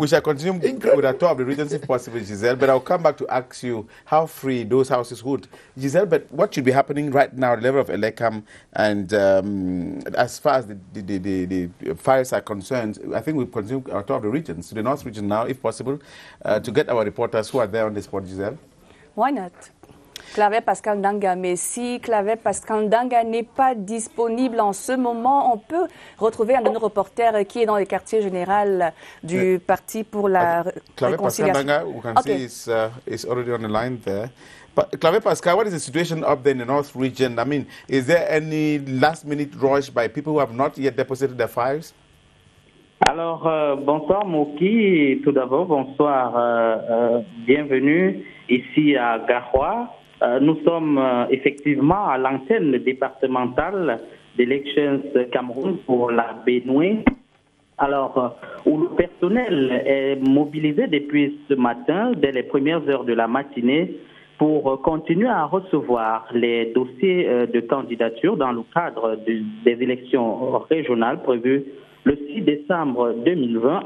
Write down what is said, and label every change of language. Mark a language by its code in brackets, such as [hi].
[en] We shall continue with our tour of the regions if possible, Giselle, but I'll come back to ask you how free those houses would. Giselle, but what should be happening right now at the level of Elekam, and as far as the fires are concerned, I think we'll continue our tour of the regions, to the North region now, if possible, to get our reporters who are there on the spot, Giselle. Why not? [fr] Clavet Pascal Ndanga, mais si Clavet Pascal Ndanga n'est pas disponible en ce moment, on peut retrouver un de nos reporters qui est dans le quartier général du Parti pour la Clavet Pascal Réconciliation. [en] Ndanga, we can see is already on the line there. But Clavet Pascal, what is the situation up there in the North region? I mean, is there any last-minute rush by people who have not yet deposited their files? [fr] Alors, bonsoir Moki, tout d'abord, bonsoir, bienvenue ici à Garoua. Nous sommes effectivement à l'antenne départementale d'Elections Cameroun pour la Bénoué. Alors, où le personnel est mobilisé depuis ce matin, dès les premières heures de la matinée, pour continuer à recevoir les dossiers de candidature dans le cadre des élections régionales prévues le 6 décembre 2020.